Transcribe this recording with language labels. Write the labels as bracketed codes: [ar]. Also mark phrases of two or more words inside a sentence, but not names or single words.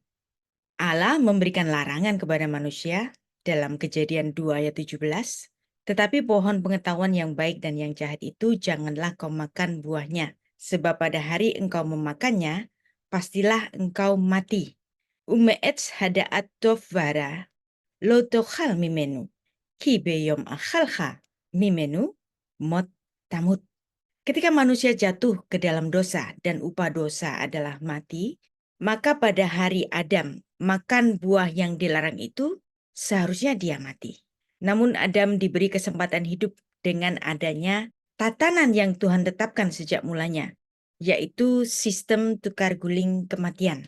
[id] Allah memberikan larangan kepada manusia dalam Kejadian 2 ayat 17, tetapi pohon pengetahuan yang baik dan yang jahat itu janganlah kau makan buahnya, sebab pada hari engkau memakannya, pastilah engkau mati. [he] ומעץ הדעת טוב ורע לא תאכל ממנו כי ביום אכלך ממנו מות תמות. [id] Ketika manusia jatuh ke dalam dosa dan upah dosa adalah mati, maka pada hari Adam makan buah yang dilarang itu, seharusnya dia mati. Namun Adam diberi kesempatan hidup dengan adanya tatanan yang Tuhan tetapkan sejak mulanya, yaitu sistem tukar guling kematian.